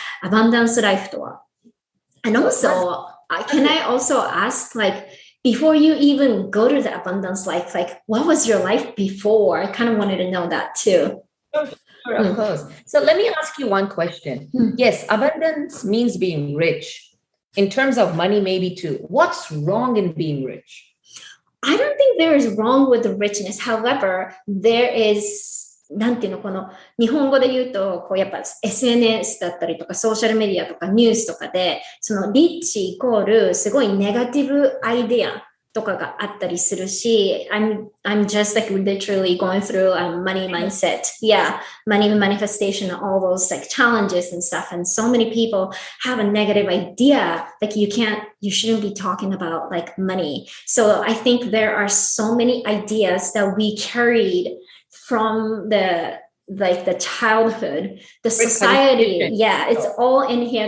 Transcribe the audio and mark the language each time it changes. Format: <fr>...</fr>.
<en>Abundance life</en> <ja>とは。</ja> <en>And also, can I also ask, like, before you even go to the abundance life, like, what was your life before? I kind of wanted to know that too. Sure, of course. So let me ask you one question. Yes, abundance means being rich. In terms of money, maybe too. What's wrong in being rich? I don't think there is wrong with the richness. However, there is</en> <ja>なんていうの、この日本語で言うと、こうやっぱ SNS だったりとかソーシャルメディアとかニュースとかで、そのリッチイコールすごいネガティブアイデアとかがあったりするし、</ja> <en>I'm just like literally going through a money mindset. Yeah, money manifestation, all those like challenges and stuff. And so many people have a negative idea, like you shouldn't be talking about like money. So I think there are so many ideas that we carried from the childhood, the society, it's all in here.</en>